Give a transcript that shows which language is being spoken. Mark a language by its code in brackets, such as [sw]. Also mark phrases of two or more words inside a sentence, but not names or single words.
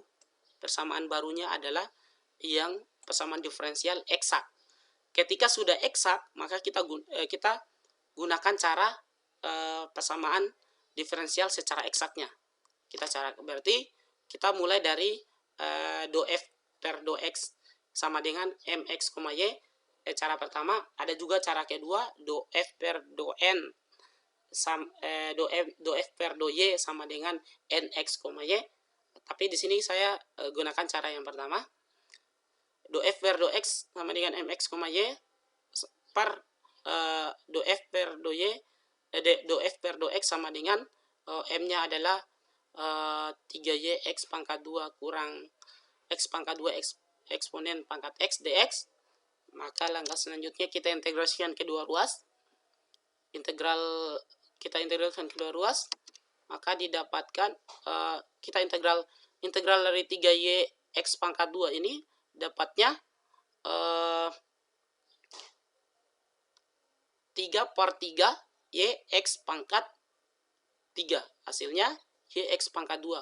[id] Persamaan barunya adalah yang persamaan diferensial eksak. Ketika sudah eksak, maka kita gunakan cara persamaan diferensial secara eksaknya. Berarti kita mulai dari do F per do X sama dengan mx, y. Cara pertama. Ada juga cara kedua, do F per do N do F per do Y sama dengan nx, y. Tapi di sini saya gunakan cara yang pertama. Do f per do x sama dengan mx, y per do f per do y, do f per do x sama dengan m-nya adalah 3y x pangkat 2 kurang x pangkat 2 x eksponen pangkat x dx. Maka langkah selanjutnya kita integrasikan kedua ruas. Kita integralkan kedua ruas, maka didapatkan kita integral dari 3y x pangkat 2 ini dapatnya 3 per 3 y x pangkat 3, hasilnya y x pangkat 2.